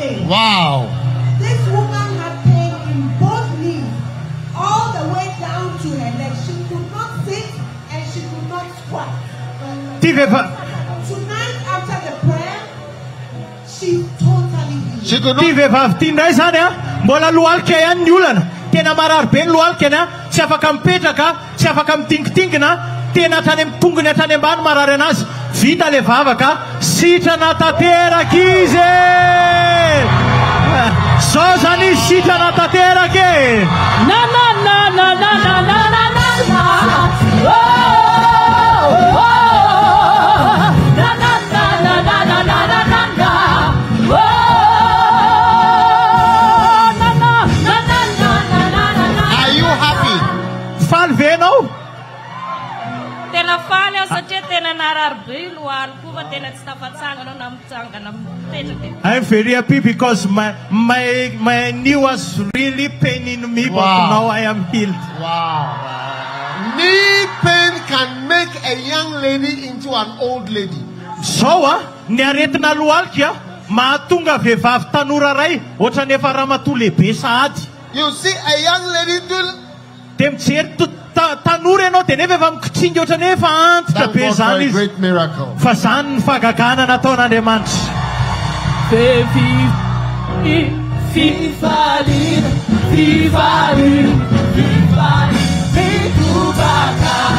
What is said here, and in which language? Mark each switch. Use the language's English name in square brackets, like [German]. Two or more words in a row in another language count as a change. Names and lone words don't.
[English] Wow. This woman had pain in both knees, all the way down to her leg. She could not sit and she could not squat. Tonight, after the prayer, she totally healed. She could [Malagasy] Ty [English] not. [Malagasy] vehivavy ty ndray zany a mbola lohalika ihany ny olana tena marary be ny lohalikany a tsy afaka mipetraka tsy afaka mitingitingina tena hatrany amin'ny tongony hatrany ambany marary anazy vita le vavaka sitrana tanteraka izy zao zany izy sitrana tanteraka e Na na na na na na na na na na. Oh, oh, oh. Na na na na na na na na na na. Oh, na na na na na na na na. [English] Are you happy? [Malagasy] faly ve anao Tena faly aho satria tena narary be lohaliko fa tena tsy tafatsangana na mitsangana mipetraka. [English] I'm very happy because my knee was really paining me, but Wow. now I am healed. Wow. Knee pain can make a young lady into an old lady. [Malagasy] Zao a ny aretina lohalika mahatonga vehivavy tanora ray ohatrany efa ramatoa lehibe sahady [English] You see a young lady do. [Malagasy] de mijery tanora ianao de nefa efa mikitringa ohatrany efa antitra [English] Thank [Malagasy] be [English] God for [Malagasy] zany [English] a [Malagasy] izy [English] great miracle. [Malagasy] fa zany ny fagagana nataon'Andriamanitra. Fifalir, fifalir, fifalir, fitubaka.